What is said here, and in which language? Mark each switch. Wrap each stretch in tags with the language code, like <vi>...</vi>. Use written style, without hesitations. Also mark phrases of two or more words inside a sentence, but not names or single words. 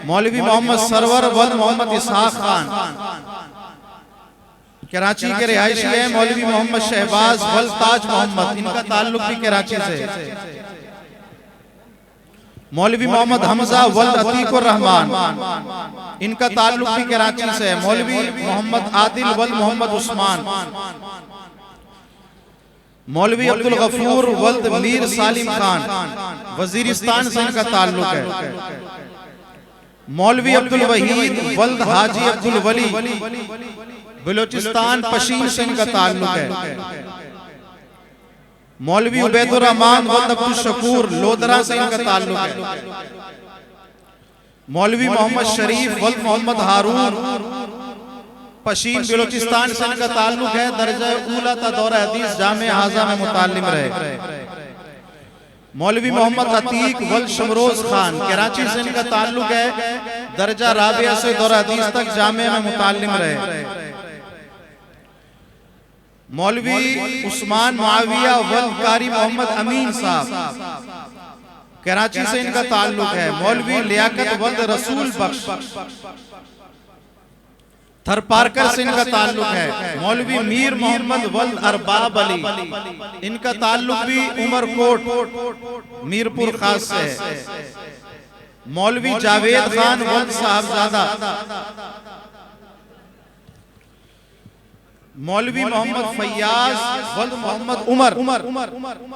<ur>مولوی محمد سرور ولد محمد اسحاق خان کراچی کے رہائشی ہیں. مولوی محمد شہباز ولد تاج محمد ان کا تعلق بھی کراچی سے. مولوی محمد حمزہ ولد عتیق الرحمان ان کا تعلق بھی کراچی سے ہے. مولوی محمد عادل ولد محمد عثمان، مولوی عبدالغفور ولد میر سالم خان وزیرستان سے ان کا تعلق ہے. مولوی عبدالوحید ولد حاجی عبدالولی بلوچستان پشین سے ان کا تعلق ہے. مولوی عبیدالرحمان ولد عبدالشکور لودھرا سے ان کا تعلق ہے. مولوی محمد شریف ولد محمد ہارون پشین بلوچستان سے ان کا تعلق ہے. درجہ اولیٰ تا دورہ حدیث جامعہ ہذا میں متعلم رہے. مولوی محمد عتیق ولد شمروز خان کراچی سے ان کا تعلق ہے. درجہ رابعہ سے دورہ حدیث تک جامعہ میں متعلم رہے. مولوی عثمان معاویہ ولد قاری محمد امین صاحب کراچی سے ان کا تعلق ہے. مولوی لیاقت ولد رسول بخش تھرپارکر سے ان کا تعلق ہے. مولوی میر محمد ولد ارباب علی ان کا تعلق بھی عمرکوٹ میرپور خاص سے ہے. مولوی جاوید خان ولد صاحبزادہ، مولوی محمد فیاض ولد محمد عمر.</ur>